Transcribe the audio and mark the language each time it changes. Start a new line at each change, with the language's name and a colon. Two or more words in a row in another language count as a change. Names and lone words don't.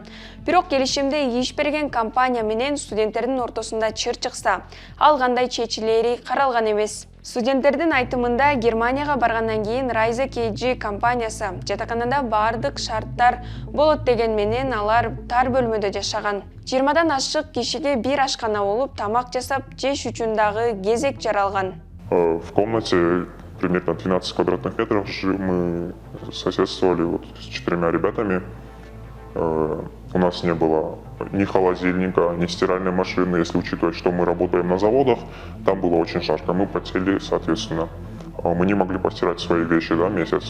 Kyrgyz: Бирок келишимде иш берген компания менен студенттердин ортосунда чыр чыкса, ал кандай чечилери каралган эмес. Студенттердин айтымында Германияга баргандан кийин Rise KG компаниясы жатаканада бардык шарттар болот деген менен алар тар бөлмөдө жашаган. 20дан ашык кишиге бир ашкана болуп, тамак жасап жеш үчүн дагы кезек жаралган.
Russian: В комнате примерно 12 квадратных метров мы соседствовали вот с 4 ребятами. У нас не было ни холодильника, ни стиральной машины. Если учитывать, что мы работаем на заводах, там было очень жарко. Мы потели, соответственно. Мы не могли постирать свои вещи, да, месяц.